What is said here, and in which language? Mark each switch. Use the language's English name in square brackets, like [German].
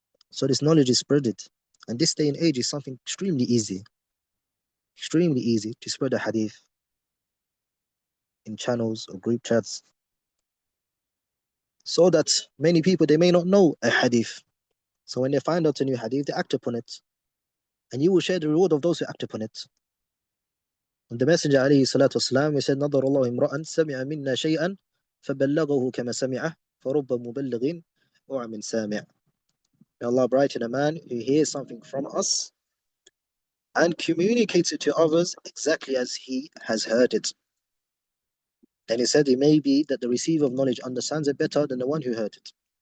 [English] So this knowledge is spreaded. And this day and age is something extremely easy to spread a hadith in channels or group chats, so that many people, they may not know a hadith. So when they find out a new hadith, they act upon it. And you will share the reward of those who act upon it. And the Messenger alayhi salatu wasalam, he said, [Arabic] نظر الله امرأ سمع منا شيئا فبلغه كما سمعه فرب مبلغ وعم سامع. [English] May Allah brighten a man who hears something from us and communicates it to others exactly as he has heard it. Then he said, it may be that the receiver of knowledge understands it better than the one who heard it.